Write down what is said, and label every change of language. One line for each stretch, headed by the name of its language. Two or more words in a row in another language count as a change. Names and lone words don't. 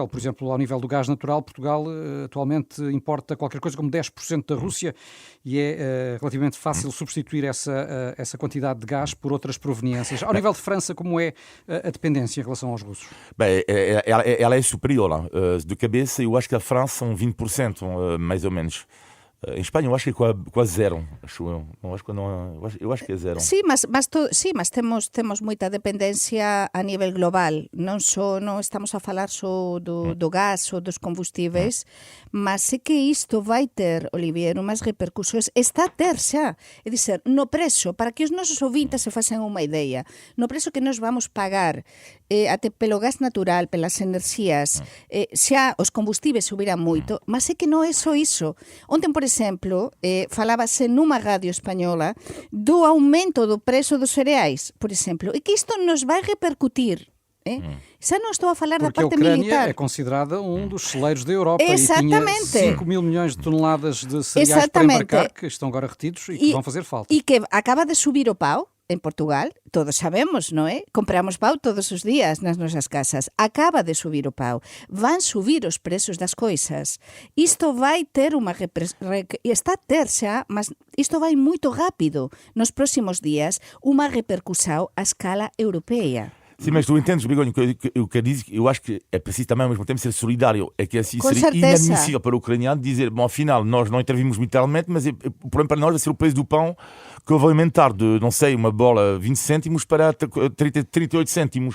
Portuguese: Por exemplo, ao nível do gás natural, Portugal atualmente importa qualquer coisa como 10% da Rússia e é relativamente fácil substituir essa quantidade de gás por outras proveniências. Ao nível de França, como é a dependência em relação aos russos? Bem, ela é superior. De cabeça, eu acho que a França são 20%, mais ou menos. Em Espanha eu acho que é quase zero, acho eu. Eu acho que é zero.
Galician: Sí, mas temos moita dependencia a nivel global. Non estamos a falar só do gas ou dos combustíveis, mas é que isto vai ter, Olivier, unhas repercusións. Está a ter xa. É dizer, no prezo, para que os nosos ouvintes se facen unha idea, no prezo que nos vamos pagar até pelo gas natural, pelas enerxías, xa os combustíveis subiran moito, mas é que non é só iso. Ontem, por exemplo, falábase nunha radio española do aumento do prezo dos cereais, por exemplo, e que isto nos vai repercutir. Xa non estou a falar porque da parte
Portuguese: a Ucrânia
Galician: militar.
Portuguese: É considerada um dos celeiros da Europa Exatamente. E tinha 5 mil milhões de toneladas de cereais para embarcar, que estão agora retidos e que vão fazer falta.
Galician: E que acaba de subir o pau en Portugal, todos sabemos, non é? Compramos pau todos os días nas nosas casas. Acaba de subir o pau. Van subir os prezos das coisas. Isto vai ter unha está a ter xa, mas isto vai moito rápido. Nos próximos días, unha repercussão a escala europeia.
Portuguese: Sim, mas tu entendes, Begonha, eu quero dizer que eu acho que é preciso também ao mesmo tempo ser solidário. É que assim Com seria certeza. inadmissível para o ucraniano dizer, bom, afinal, nós não intervimos militarmente, mas o problema para nós vai ser o preço do pão que vai aumentar de, não sei, uma bola 20 cêntimos para 38 cêntimos.